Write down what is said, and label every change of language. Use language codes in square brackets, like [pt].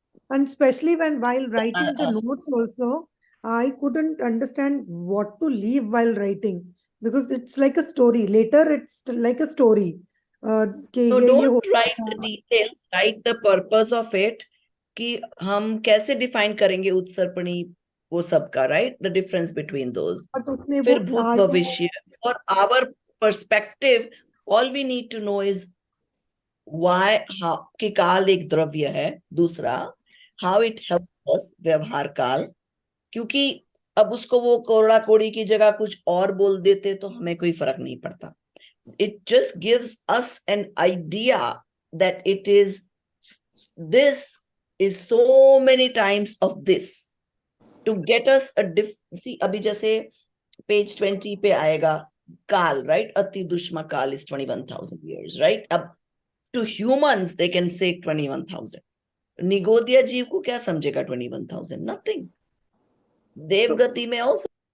[en] And especially while writing the notes also, I couldn't understand what to leave while writing because it's like a story. Later, it's like a story. No, don't write the details. Write the purpose of it. [hi] कि हम कैसे define करेंगे उत्सर्पणी वो सब का, right? [en] The difference between those. [hi] फिर भूत भविष्य और [en] our perspective. All we need to know is why [hi] कि काल एक द्रव्य है. दूसरा, [en] how it helps us [hi] व्यवहार काल, क्योंकि अब उसको वो कोड़ा कोड़ी की जगह कुछ और बोल देते तो हमें कोई फर्क नहीं पड़ता. [en] It just gives us an idea that it is this is so many times of this to get us a see [hi] अभी जैसे page 20 पे आएगा काल, [en] right? अति दुष्मा काल is 21,000 years, right? अब to humans they can say 21,000. [hi] निगोदिया जीव को क्या समझेगा 21,000? [en] Nothing. [hi] देवगति में also.